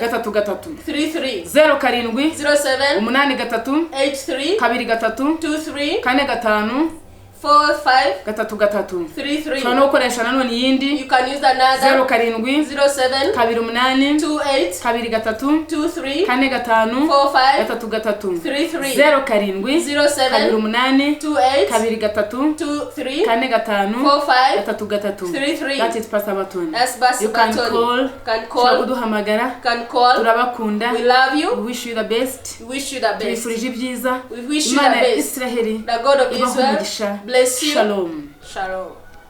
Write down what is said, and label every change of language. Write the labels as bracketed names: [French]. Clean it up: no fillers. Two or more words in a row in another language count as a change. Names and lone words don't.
[Kinyarwanda] 33 33 07 07 83 83 23 23 45 45 33 33. ushobora no gukoresha nanone iyindi [English] You can use another 07 07 28 28 23 23 45 45 33 33 07 07 28 28 23 23 45 45 33 That is Pastor Abatoni. That's Pastor You can Abatoni. call. Can [Kinyarwanda] Ushobora [English] call. [Kinyarwanda] kuduhamagara. [English] Can call. [Kinyarwanda] Turabakunda. [English] We love We you. wish you the best. We wish you the best. [Kinyarwanda] Tubifurije ibyiza. [English] We wish you the [Kinyarwanda] Imana ya [English] best. [Kinyarwanda] Israheli [English] The God of [Kinyarwanda] ibahe [English] Israel [Kinyarwanda] umugisha. [English] bless you. Shalom. Shalom.